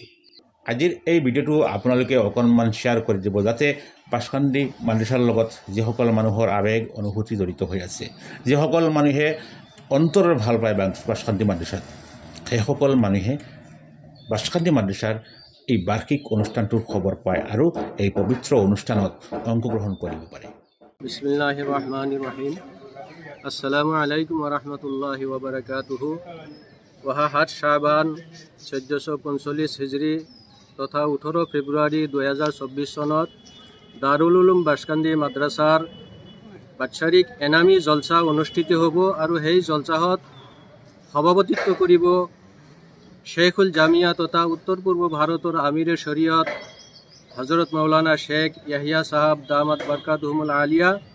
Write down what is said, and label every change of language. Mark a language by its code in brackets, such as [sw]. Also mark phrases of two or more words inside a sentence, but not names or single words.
[as] আজিৰ এই ভিডিঅ'টো আপোনালোকে অকণমান শ্বেয়াৰ কৰি দিব, যাতে বাসকান্দি মাদ্ৰাছাৰ লগত যিসকল মানুহৰ আৱেগ অনুভূতি জড়িত হৈ আছে, যিসকল মানুহে অন্তৰৰ ভাল পায় বাসকান্দি মাদ্ৰাছাত, সেইসকল মানুহে বাসকান্দি মাদ্ৰাছাৰ এই বাৰ্ষিক অনুষ্ঠানটোৰ খবৰ পায় আৰু এই পবিত্ৰ অনুষ্ঠানত অংশগ্ৰহণ কৰিব পাৰে। [ar] بسم الله الرحمن الرحيم. السلام عليكم ورحمة الله وبركاته. [as] ওহা ৭ শাবান ১৪৪৫ হিজৰি তথা ১৮ ফেব্ৰুৱাৰী ২০২৪ চনত দাৰুল উলুম বাসকান্দি মাদ্ৰাছাৰ বাৎসৰিক এনামী জলছা অনুষ্ঠিত হ'ব আৰু সেই জলছাত সভাপতিত্ব কৰিব শেখুল জামিয়া তথা উত্তৰ পূৰ্ব ভাৰতৰ আমিৰে শৰীয়ত হজরত মৌলানা শেখ ইয়াহিয়া সাহাব [ar] دامت بركاتهم العالية.